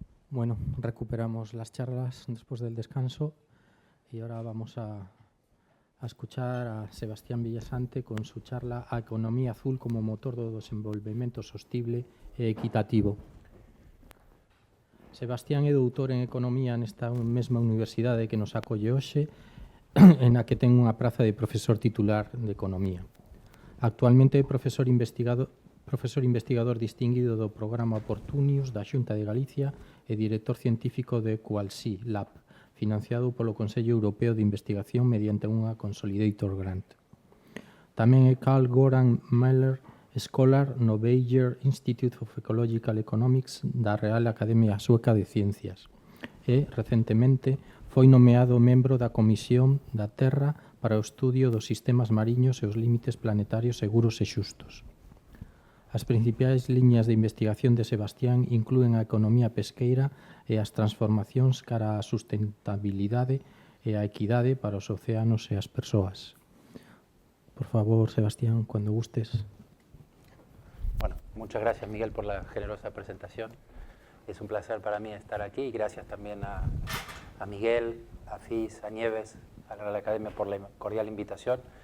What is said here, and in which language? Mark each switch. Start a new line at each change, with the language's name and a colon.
Spanish: Bueno, recuperamos las charlas después del descanso y ahora vamos a escuchar a Sebastián Villasante con su charla A Economía Azul como motor do desenvolvemento sostible e equitativo.
Galician: Sebastián é doutor en Economía nesta mesma universidade que nos acolle hoxe, en a que ten unha praza de profesor titular de Economía. Actualmente é profesor investigador distinguido do programa Oportunius da Xunta de Galicia e director científico de Qualsi Lab, financiado polo Consello Europeo de Investigación mediante unha Consolidator Grant. Tamén é Carl Goran Meller Scholar no Bayer Institute of Ecological Economics da Real Academia Sueca de Ciencias e, recentemente, foi nomeado membro da Comisión da Terra para o estudio dos sistemas mariños e os límites planetarios seguros e xustos. As principais liñas de investigación de Sebastián inclúen a economía pesqueira e as transformacións cara á sustentabilidade e a equidade para os océanos e as persoas.
Spanish: Por favor, Sebastián, cuando gustes. Bueno, muchas gracias, Miguel, por la generosa presentación. Es un placer para mí estar aquí y gracias también a Miguel, a FIS, a Nieves, a la Real Academia por la cordial invitación.